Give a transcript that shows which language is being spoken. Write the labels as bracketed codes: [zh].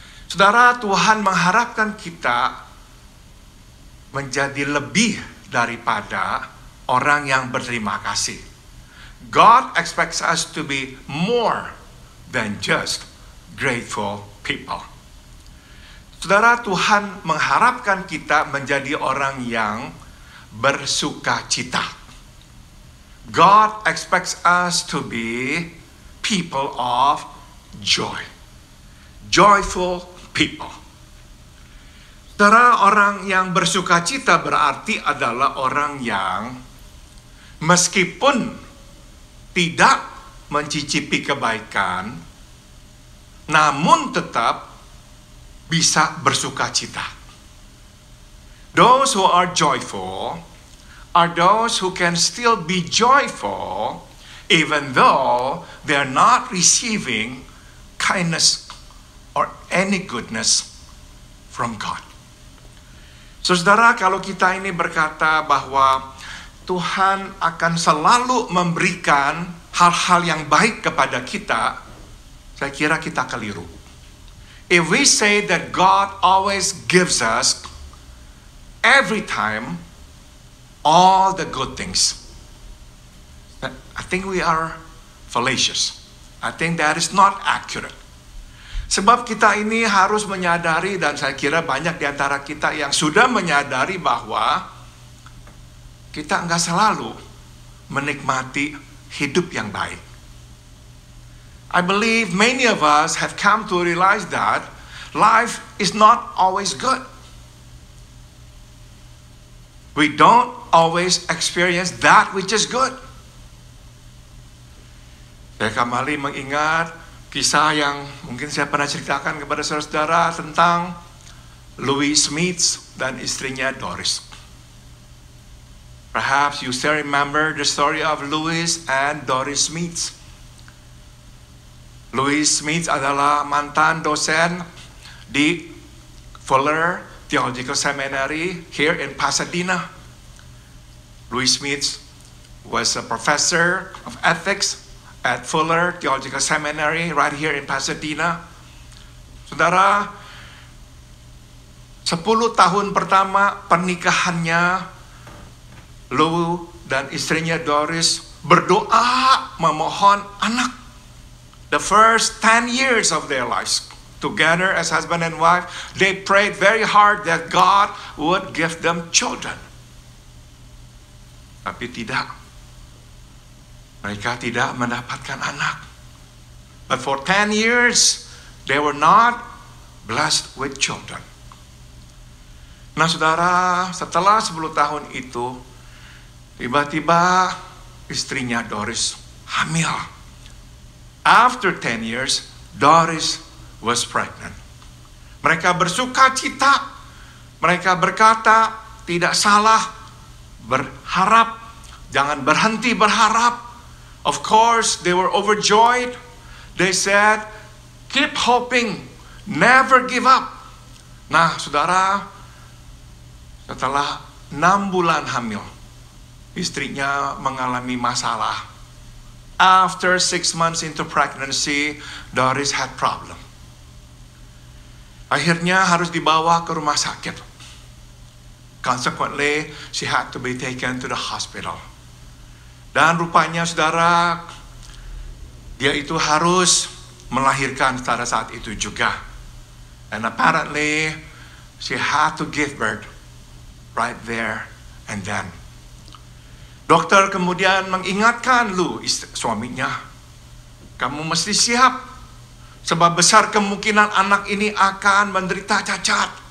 [id] Saudara, Tuhan mengharapkan kita menjadi lebih daripada orang yang berterima kasih. [en] God expects us to be more than just grateful people. [id] Saudara, Tuhan mengharapkan kita menjadi orang yang bersuka cita. [en] God expects us to be people of joy. Joyful people. [id] Saudara, orang yang bersuka cita berarti adalah orang yang meskipun tidak mencicipi kebaikan, namun tetap bisa bersuka cita. [en] Those who are joyful are those who can still be joyful even though they are not receiving kindness or any goodness from God. [id] So, saudara, kalau kita ini berkata bahwa Tuhan akan selalu memberikan hal-hal yang baik kepada kita, saya kira kita keliru. [en] If we say that God always gives us every time all the good things, I think we are fallacious. I think that is not accurate. [id] Sebab kita ini harus menyadari, dan saya kira banyak di antara kita yang sudah menyadari bahwa kita enggak selalu menikmati hidup yang baik. [en] I believe many of us have come to realize that life is not always good. We don't always experience that which is good. [id] Saya kembali mengingat kisah yang mungkin saya pernah ceritakan kepada saudara-saudara tentang Louis Smith dan istrinya Doris. [en] Perhaps you still remember the story of Louis and Doris Smith. [id] Louis Smith adalah mantan dosen di Fuller Theological Seminary [en] here in Pasadena. Louis Smith was a professor of ethics at Fuller Theological Seminary right here in Pasadena. [id] Saudara, 10 tahun pertama pernikahannya, Lou dan istrinya Doris berdoa memohon anak. [en] The first 10 years of their lives together as husband and wife, they prayed very hard that God would give them children. [id] Tapi tidak. Mereka tidak mendapatkan anak. [en] But for 10 years, they were not blessed with children. [id] Nah, saudara, setelah 10 tahun itu, tiba-tiba istrinya Doris hamil. [en] After 10 years, Doris was pregnant. [id] Mereka bersuka cita. Mereka berkata, tidak salah berharap. Jangan berhenti berharap. [en] Of course, they were overjoyed. They said, keep hoping, never give up. [id] Nah, saudara, setelah 6 bulan hamil, istrinya mengalami masalah. [en] After 6 months into pregnancy, Doris had problem. [id] Akhirnya harus dibawa ke rumah sakit. [en] Consequently, she had to be taken to the hospital. [id] Dan rupanya, saudara, dia itu harus melahirkan pada saat itu juga. [en] And apparently, she had to give birth right there and then. [id] Dokter kemudian mengingatkan Lou, suaminya, kamu mesti siap, sebab besar kemungkinan anak ini akan menderita cacat.